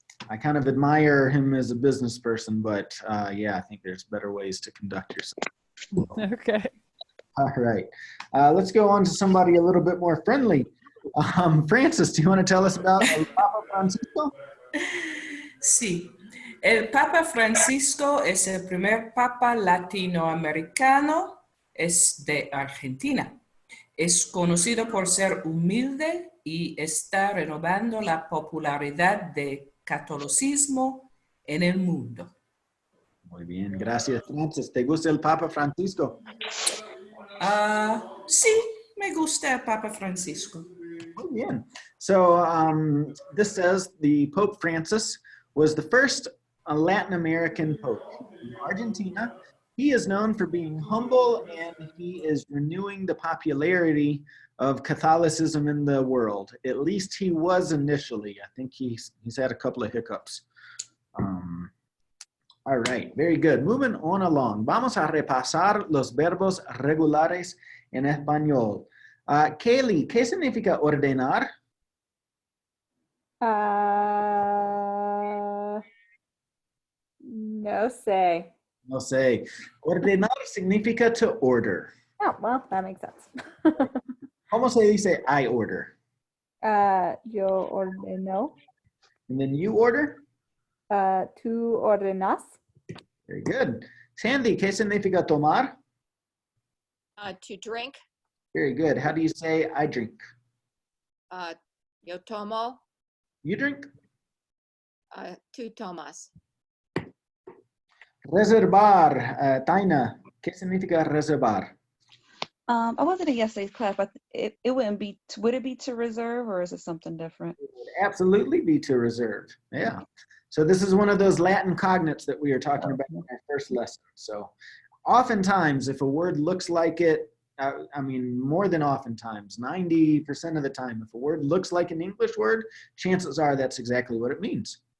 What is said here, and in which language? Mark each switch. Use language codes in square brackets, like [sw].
[en] I kind of admire him as a business person, but yeah, I think there's better ways to conduct yourself. Okay. All right. Let's go on to somebody a little bit more friendly. Francis, do you want to tell us about el Papa Francisco? [es] Sí. El Papa Francisco es el primer Papa latinoamericano, es de Argentina. Es conocido por ser humilde y está renovando la popularidad del catolicismo en el mundo. Muy bien, gracias, Francis. ¿Te gusta el Papa Francisco? Sí, me gusta el Papa Francisco. Muy bien. [en] So this says the Pope Francis was the first Latin American Pope in Argentina. He is known for being humble, and he is renewing the popularity of Catholicism in the world. At least he was initially. I think he's had a couple of hiccups. All right, very good. Moving on along. [es] Vamos a repasar los verbos regulares en español. Kelly, ¿qué significa ordenar? No sé. No sé. Ordenar significa [en] to order. Oh, well, that makes sense. [es] ¿Cómo se dice [en] I order? [es] Yo ordeno. [en] And then you order? [es] Tú ordenas. [en] Very good. [es] Sandy, ¿qué significa tomar? [en] To drink. Very good. How do you say I drink? [es] Yo tomo. [en] You drink? [es] Tú tomas. Reservar. Taina, ¿qué significa reservar? [en] I wasn't in yesterday's class, but it wouldn't be, would it be to reserve or is it something different? It would absolutely be to reserve. Yeah. So this is one of those Latin cognates that we were talking about in our first lesson. So oftentimes, if a word looks like it, I mean, more than oftentimes, 90% of the time, if a word looks like an English word, chances are that's exactly what it means.